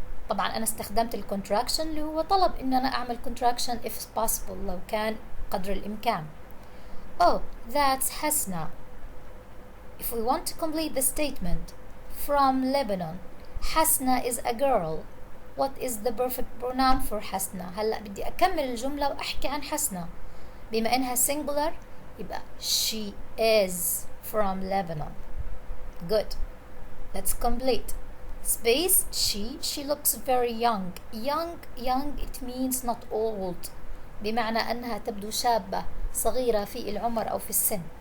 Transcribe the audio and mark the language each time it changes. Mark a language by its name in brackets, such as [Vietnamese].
[Arabic] طبعا أنا استخدمت الcontraction اللي هو طلب إن أنا أعمل contraction [English] if possible [Arabic] لو كان قدر الإمكان. [English] Oh, that's حسنة. If we want to complete the statement from Lebanon, حسنة is a girl. What is the perfect pronoun for حسنة? [Arabic] هلأ بدي أكمل الجملة وأحكي عن حسنة. بما إنها [English] singular [Arabic] يبقى [English] she is from Lebanon. Good. Let's complete. Space she looks very young. Young it means not old. [Arabic] بمعنى أنها تبدو شابة صغيرة في العمر أو في السن.